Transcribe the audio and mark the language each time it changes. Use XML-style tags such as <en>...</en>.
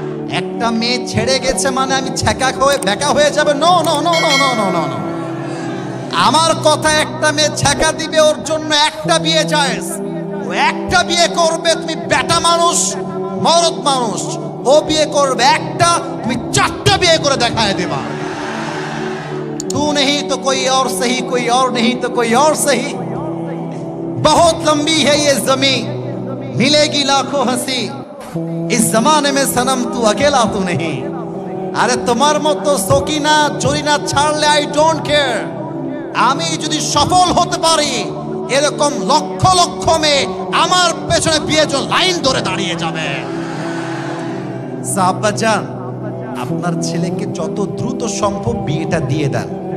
<bn>একটা মেয়ে ছেড়ে গেছে মানে আমি ছ্যাঁকা হয়ে বেকা হয়ে যাবে, no no no no no no no no. আমার কথা, একটা মেয়ে ছ্যাঁকা দিবে ওর জন্য একটা বিয়ে জায়েজ। ও একটা বিয়ে করবে, তুমি বেটা মানুষ, মরদ মানুষ। ও বিয়ে করবে একটা, তুমি চারটা বিয়ে করে দেখায় দেবা।</bn> <hi>तू नहीं तो कोई और सही, कोई और नहीं तो कोई और सही। बहुत लंबी है ये ज़मीं, मिलेगी लाखों हंसी। इस जमाने में सनम तू अकेला तू नहीं।</hi> <bn>अरे তোমার মতো সকিনা জরিনা ছাড়লে</bn> <en>I don't care.</en> <bn>আমি যদি সফল হতে পারি, এরকম লক্ষ লক্ষ মেয়ে আমার পেছনে বিয়ের জন্য লাইন ধরে দাঁড়িয়ে যাবে। সাব্বাজান, আপনার ছেলেকে যত দ্রুত সম্ভব বিয়েটা দিয়ে দেন।</bn>